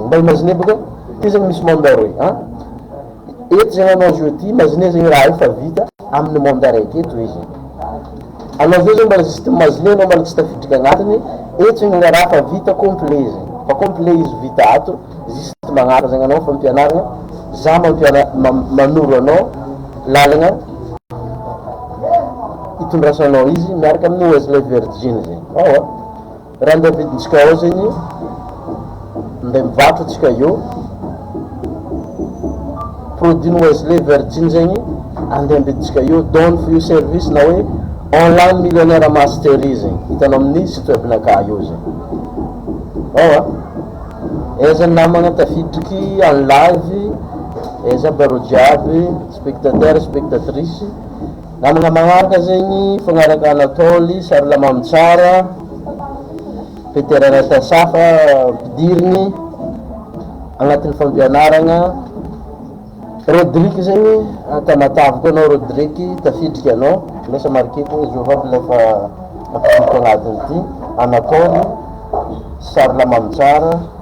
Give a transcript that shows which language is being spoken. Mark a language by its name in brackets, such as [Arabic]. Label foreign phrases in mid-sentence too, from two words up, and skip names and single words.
[Malagasy] Mba imagine baka ty zegny misy monde aroy eto zegny anao jeudi imagine zegny raha efa vita amin'ny monde araiky eto izy anao zao zegny mbola juste imagine anao mbola tsy tafidriky agnatiny eto zegny raha fa vita complet zegny fa complet izy vita ato juste magnaraka zegny anao fampianaragna za manoro anao lalagna itondrasanao izy miaraka amin'ny Wesley Virgin zegny. Raha andeha vidintsika ao zegny andeha mivatro atsika io produit Wesley Virgin zegny andeha vidintsika io donne for you service na hoe online millionnaire mastery zegny hitanao amin'ny site webnaka io zegny. Aiza namagna tafidriky [French] en live, [Malagasy] aiza baro jiaby [French] spectateur spectatrice [Malagasy] namagna magnaraka zegny fagnaraka Anatoly Sarla Mamtsara Peter Anatasafa ampidirigny agnatin'ny fampianaragna Rodrigue zegny tamataviko anao Rodrigue tafidriky anao lasa markeko izy vavy lefa apidiko agnatiny ty Anatoly Sarla Mamtsara